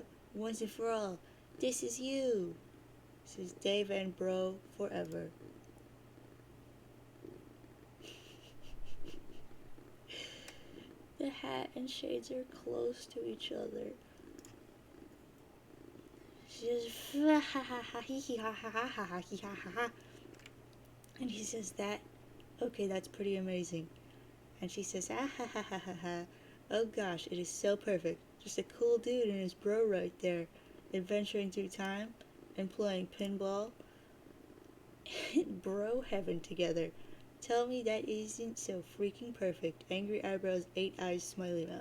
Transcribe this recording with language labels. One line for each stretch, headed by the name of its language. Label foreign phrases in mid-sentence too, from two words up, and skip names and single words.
English: Once and for all. This is you. He says, Dave and bro forever. The hat and shades are close to each other. She says, ha ha ha hee hee ha ha ha ha ha hee ha ha ha. And he says, okay, that's pretty amazing. And she says, ah ha ha ha ha ha. Oh gosh, it is so perfect. Just a cool dude and his bro right there, adventuring through time and playing pinball in bro heaven together. Tell me that isn't so freaking perfect. Angry eyebrows, 8 eyes, smiley mouth.